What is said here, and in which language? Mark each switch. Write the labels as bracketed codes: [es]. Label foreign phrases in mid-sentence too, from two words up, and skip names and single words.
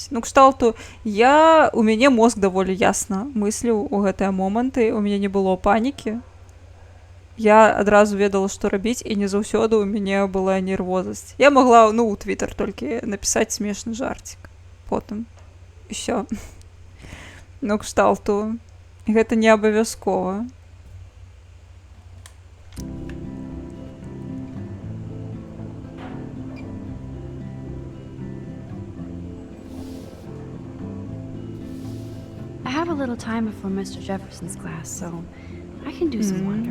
[be] Ну, кшталту, у мяне мозг даволі ясна мысліў у гэтыя моманты, у мяне не было панікі. Я адразу ведала, што рабіць, і не заўсёды ў мяне была нервозасць. Я магла, у Твіттер толькі напісаць смешны жарцік. Потым. І ўсё. Ну, кшталту, гэта не абавязкова. [en] I have a little time before Mr. Jefferson's class, so I can do some wandering.